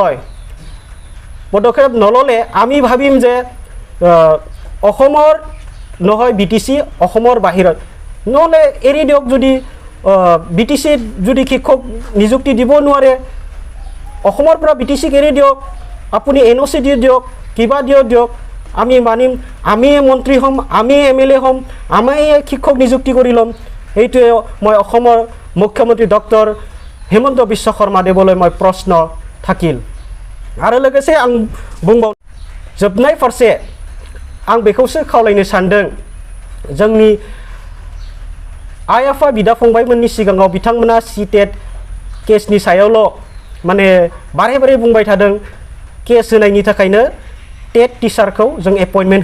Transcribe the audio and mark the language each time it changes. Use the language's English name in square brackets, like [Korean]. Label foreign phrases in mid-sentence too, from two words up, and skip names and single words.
[Assamese] নল'লে আমি ভাবিম যে অসমৰ নহয় BTC অসমৰ বাহিৰত নহ'লে এৰি দিয়ক যদি BTC যদি শিক্ষক নিযুক্তি দিব নোৱাৰে অসমৰ পৰা BTCক এৰি দিয়ক আপুনি NOC দি দিয়ক কিবা দিয়ক আমি মানিম আমি মন্ত্ৰী হ'ম আমি MLA হ'ম আমি শিক্ষক নিযুক্তি কৰি ল'ম এইটোৱে মই অসমৰ মুখ্যমন্ত্ৰী ডক্টৰ हेमंत बिश्व शर्मा देवলৈ মই प्रश्न থাকিল [Bodo] आरो लोगोसे आं बुंबाव जोबनाय फारसे आं बेखौसो खावलायनो सानदों जोंनि आइ आफा बिदा फंबायमोननि सिगाङाव बिथांमोना सीटेट केसनि सायावल' माने बारे बुंबाय थादों केस होनायनि थाखायनो [English] TET teacher [Bodo] जों एपइन्टमेन्ट